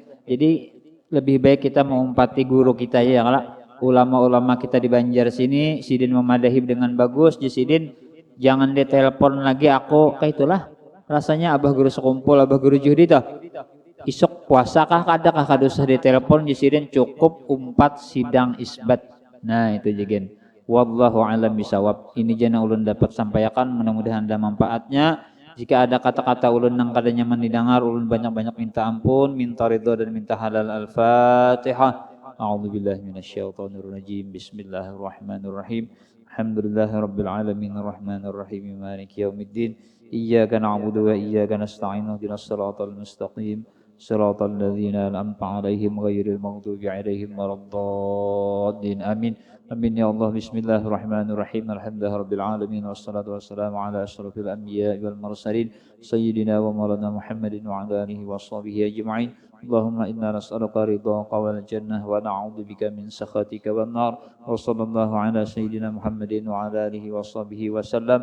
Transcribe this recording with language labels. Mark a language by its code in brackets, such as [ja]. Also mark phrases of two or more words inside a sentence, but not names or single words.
[bjn] Jadi lebih baik kita mengumpati guru kita ya kalau ulama-ulama kita di Banjar sini sidin memadahi dengan bagus jadi sidin jangan ditelepon lagi aku kayak itulah rasanya abah guru sekumpul abah guru juhdi tuh isuk puasa kah kada kah kada usah ditelepon jadi sidin cukup umpat sidang isbat. Nah itu jegen [ar] والله أعلم بالصواب. [bjn] Ini jana ulun dapat sampaikan, mudah-mudahan ada manfaatnya. Jika ada kata-kata ulun nang kada nyaman didengar, ulun banyak-banyak minta ampun, minta ridho dan minta halal. Al-Fatihah. [ar] أعوذ بالله من الشيطان الرجيم بسم الله الرحمن الرحيم. الحمد لله رب العالمين الرحمن الرحيم مالك يوم الدين. إياك نعبد وإياك نستعين اهدنا الصراط المستقيم. صراط الذين أنعمت عليهم غير المغضوب عليهم ولا الضالين. آمين آمين يا الله. بسم الله الرحمن الرحيم الحمد لله رب العالمين والصلاة والسلام على أشرف الأنبياء والمرسلين سيدنا ومولانا محمد وعلى آله وصحبه أجمعين. اللهم إنا نسألك رضاك والجنة ونعوذ بك من سخطك والنار. وصلى الله على سيدنا محمد وعلى آله وصحبه وسلم.